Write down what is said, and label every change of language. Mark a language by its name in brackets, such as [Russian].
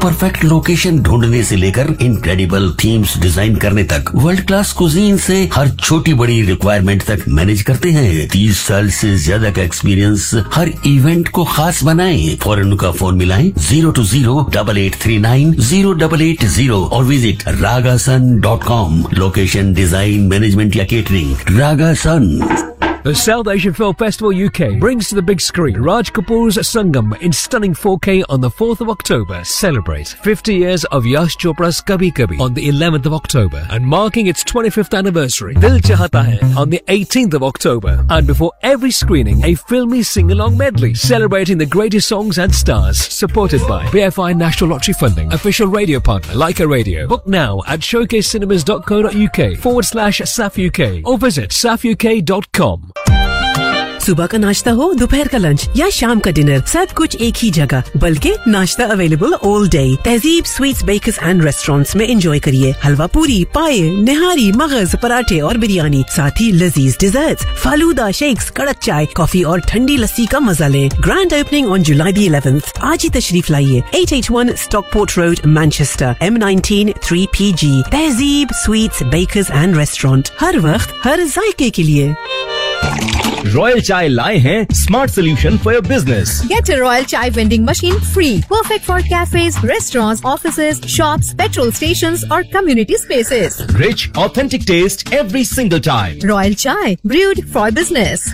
[Hindi] Perfect location ढूंढने से लेकर इनक्रेडिबल थीम्स डिजाइन करने तक, वर्ल्ड क्लास कुजीन से हर छोटी बड़ी रिक्वायरमेंट तक मैनेज करते हैं. 30 साल से ज्यादा का एक्सपीरियंस हर इवेंट को खास बनाए. फॉरन का फोन मिलाए 0208839080 और विजिट रागासन.com. लोकेशन, डिजाइन, मैनेजमेंट या catering, रागासन. [English] The South Asian Film Festival UK brings to the big screen Raj Kapoor's Sangam in stunning 4K on the 4th of October. Celebrate 50 years of Yash Chopra's Kabhi Kabhi on the 11th of October and marking its 25th anniversary, Dil Chahata Hai on the 18th of October. And before every screening, a filmy sing-along medley celebrating the greatest songs and stars, supported by BFI National Lottery Funding, official radio partner Leica Radio. Book now at showcasecinemas.co.uk/SAFUK or visit safuk.com. [Hindi] सुबह का नाश्ता हो, दोपहर का lunch या शाम का dinner, सब कुछ एक ही जगह. बल्कि नाश्ता अवेलेबल ऑल डे. तहजीब स्वीट्स, बेकर्स एंड रेस्टोरेंट्स में एंजॉय करिए हलवा पूरी, पाए, निहारी, मगज, पराठे और बिरयानी. साथ ही लजीज डिजर्ट्स, फालूदा, शेक्स, कड़क चाय, कॉफी और ठंडी लस्सी का मजा लें. Grand opening on July the 11th. आज ही तशरीफ लाइए. 881 Stockport road, Manchester, M19 3PG. तहजीब स्वीट्स, बेकर्स एंड रेस्टोरेंट, हर वक्त हर जायके के लिए. [English] Royal Chai lai hai, smart solution for your business. Get a Royal Chai vending machine free. Perfect for cafes, restaurants, offices, shops, petrol stations or community spaces. Rich, authentic taste every single time. Royal Chai, brewed for business.